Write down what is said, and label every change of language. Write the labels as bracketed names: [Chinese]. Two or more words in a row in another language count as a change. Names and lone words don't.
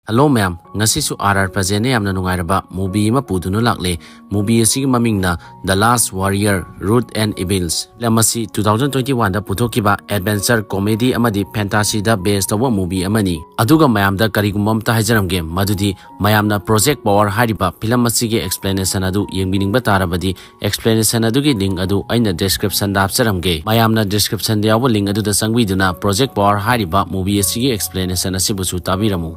[English] Hello ma'am, [Manipuri] ngasisu RR Pazene yamna nungairaba movie ma pudunu lakle. Movie asigi mamingna The Last Warrior: Root and Evils. Lamasi 2021 da puthokiba [English] adventure comedy [Manipuri] amadi fantasy da based tawa movie amani. Aduga mayam da karigumba amta haijaramge madudi mayamna Project Power hariba film asigi explanation adu yengbiningba tarabadi explanation adugi link adu aina description da hapsaramge. Mayamna description da yawa link adu da sangwiduna Project Power hariba movie asigi explanation asibusu tabiramu.